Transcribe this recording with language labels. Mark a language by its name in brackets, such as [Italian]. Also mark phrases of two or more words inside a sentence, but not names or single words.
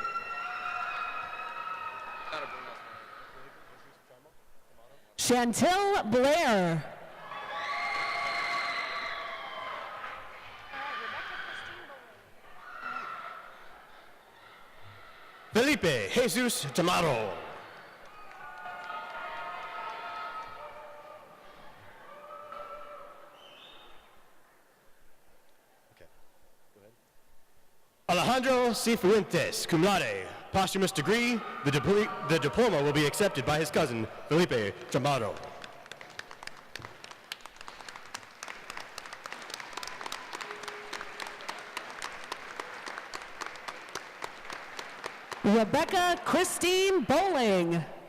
[English] Chantel Blair. Felipe Jesus Tamaro. Alejandro Cifuentes, [Latin] cum laude, [English] posthumous degree. The diploma will be accepted by his cousin, Felipe Tamaro. Rebecca Christine Bowling.